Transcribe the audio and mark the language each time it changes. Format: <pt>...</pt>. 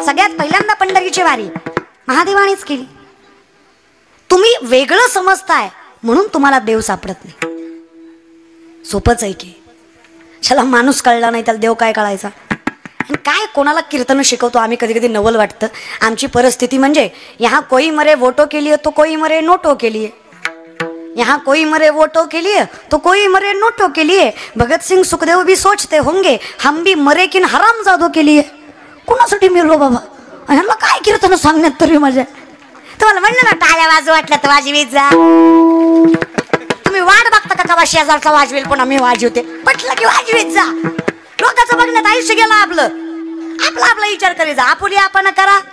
<mr>सगळ्यात पहिल्यांदा पंढरीची वारी महादेवानेच केली. तुम्ही वेगळं समजताय म्हणून तुम्हाला देव सापडत नाही. सोपंच आहे की. चला माणूस कळला नाही त्याला देव काय कळायचा? काय कोणाला कीर्तन शिकवतो आम्ही. कधी कधी नवल वाटतं. आमची परिस्थिती म्हणजे</mr> <hi>यहाँ कोई मरे वोटो के लिए तो कोई मरे नोटो के लिए. यहाँ कोई मरे वोटो के लिए तो कोई मरे नोटो के लिए. भगत सिंह सुखदेव भी सोचते होंगे हम भी मरे किन हरामजादो के लिए.</hi> <mr>कोणासाठी मिळलो बाबा? ह्यांना काय कीर्तन सांगण्यात तरी मजा. तुम्हाला म्हणलं ना टाळ्या वाजू वाटलं तर वाजवीत जा. तुम्ही वाट बघता का कवा शेजारचा वाजवेल पण आम्ही वाजवते. पटलं की वाजवीत जा. लोकांचं बघण्यात आयुष्य गेलं आपलं. आपला विचार करी जा. आपुली आपण करा.</mr>